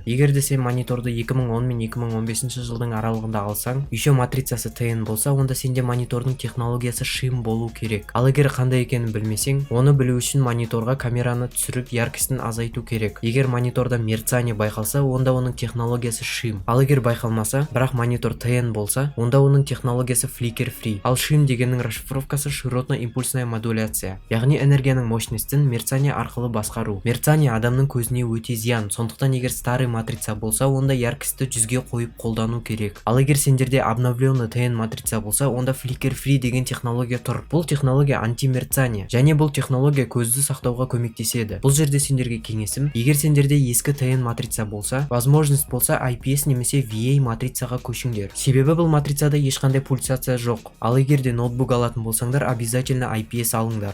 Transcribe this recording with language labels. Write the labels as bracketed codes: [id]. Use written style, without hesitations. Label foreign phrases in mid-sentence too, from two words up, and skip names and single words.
[kk] Егер де сен мониторды 2010 мен 2015 жылдың аралығында алсаң, еще матрицасы TN болса, онда сенде монитордың технологиясы шим болу керек. Ал егер қандай екенін білмесең, оны білу үшін мониторға камераны түсіріп, яркостін азайту керек. Егер мониторда мерцание байқалса, онда оның технологиясы шим. Ал егер байқалмаса, бірақ монитор TN болса, онда оның технологиясы flicker free. Ал шим дегеннің расшифровкасы [ru] широтно-импульсная модуляция, [kk] яғни энергияның мощностін мерцание арқылы басқару. Мерцание адамның көзіне өте зиян, сондықтан егер [ru] старый матрица [kk] болса, онда яркостьті 100-ге қойып қолдану керек. Ал егер сендерде [ru] обновленный TN матрица [kk] болса, онда flicker free деген технология тұр. Бұл технология антимерцание, және бұл технология көзді сақтауға көмектеседі. Бұл жерде сендерге кеңесім, егер сендерде ескі [en] TN matrix [kk] болса, возможность болса IPS немесе VA матрицаға көшіңдер. Себебі бұл матрицада ешқандай пульсация жоқ. Ал егер де ноутбук алатын болсаңдар, обязательно IPS алыңдар.